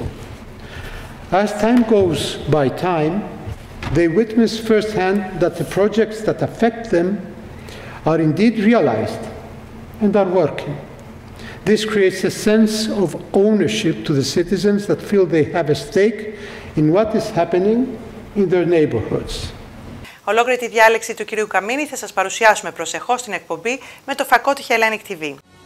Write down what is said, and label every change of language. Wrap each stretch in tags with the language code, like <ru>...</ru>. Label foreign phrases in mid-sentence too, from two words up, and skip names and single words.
<en>As time goes by, they witness firsthand that the projects that affect them are indeed realized and are working. This creates a sense of ownership to the citizens that feel they have a stake in what is happening in their neighborhoods.</en> <el>Ολόκληρη τη διάλεξη του κυρίου Καμίνη θα σας παρουσιάσουμε προσεχώς στην εκπομπή με το φακό του Hellenic TV.</el>